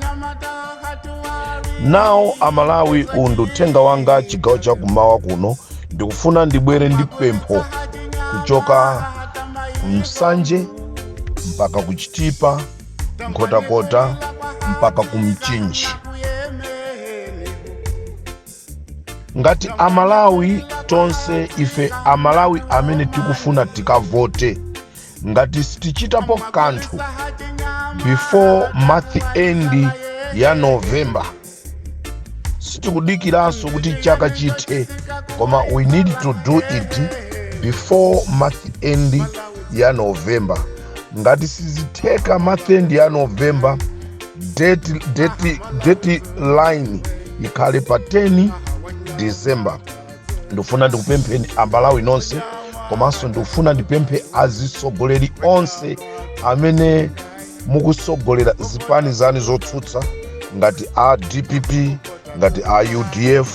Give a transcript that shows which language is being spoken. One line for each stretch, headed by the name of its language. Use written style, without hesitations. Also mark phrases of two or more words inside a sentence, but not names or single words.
Nyanja: Nawo amalawi uthenga wanga chigawo cha kumawa kuno, ndikufuna ndibwere ndi pempho kuchoka Msanje mpaka kuchitipa, Nkhotakota mpaka kumchinji. Ngati amalawi tonse ife amalawi amene tikufuna tikavote, ngati sitichitapo kanthu
English: before month end
Nyanja: ya November, sitikudikiranso kuti chaka chithe, koma
English: we need to do it before month end
Nyanja: ya November. Ngati sizitheka
English: month end
Nyanja: ya November,
English: date line
Nyanja: ikhale pa 10 December. Ndifuna ndikupempheni amalawi nonse, komanso ndikufuna ndipemphe azisogoleri onse amene mukusogolera zipani zani zotsutsa, ngati a DPP, ngati a UDF.